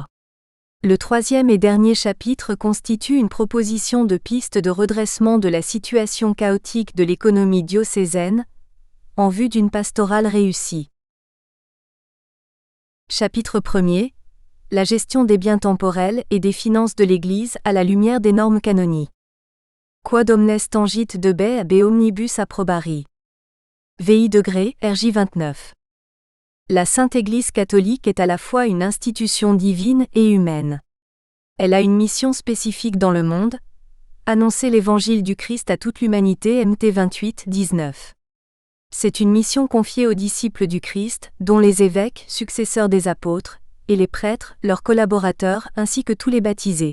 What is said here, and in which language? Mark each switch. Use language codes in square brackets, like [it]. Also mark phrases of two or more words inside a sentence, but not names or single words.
[fr] Le troisième et dernier chapitre constitue une proposition de piste de redressement de la situation chaotique de l'économie diocésaine, en vue d'une pastorale réussie. Chapitre 1er. La gestion des biens temporels et des finances de l'Église à la lumière des normes canoniques. [la] Quod omnes tangit debe ab omnibus approbari. [fr] VI degré, RJ 29. La Sainte Église catholique est à la fois une institution divine et humaine. Elle a une mission spécifique dans le monde, annoncer l'évangile du Christ à toute l'humanité MT 28, 19. C'est une mission confiée aux disciples du Christ, dont les évêques, successeurs des apôtres, et les prêtres, leurs collaborateurs, ainsi que tous les baptisés.